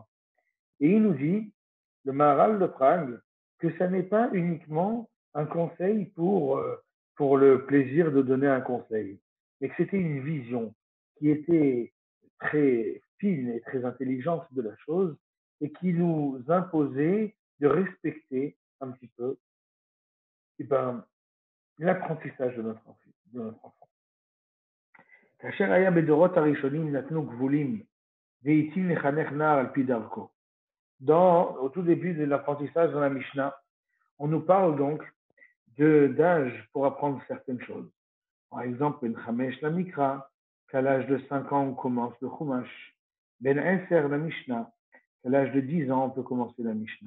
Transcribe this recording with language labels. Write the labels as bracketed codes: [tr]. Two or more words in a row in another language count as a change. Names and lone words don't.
[fr] Et il nous dit, le Maharal de Prague, que ça n'est pas uniquement un conseil pour le plaisir de donner un conseil, mais que c'était une vision qui était très fine et très intelligente de la chose et qui nous imposait de respecter un petit peu l'apprentissage de notre enfant. [he] כאשר היה בדורות הראשונים נתנו גבולים והתאים לחנך נער על פי דרכו. [fr] Au tout début de l'apprentissage dans la Mishnah, on nous parle donc d'âge pour apprendre certaines choses. Par exemple, [he] בן חמש למקרא, [fr] qu'à l'âge de 5 ans on commence le Chumash. [he] בן עשר למשנה, [fr] qu'à l'âge de 10 ans on peut commencer la Mishnah.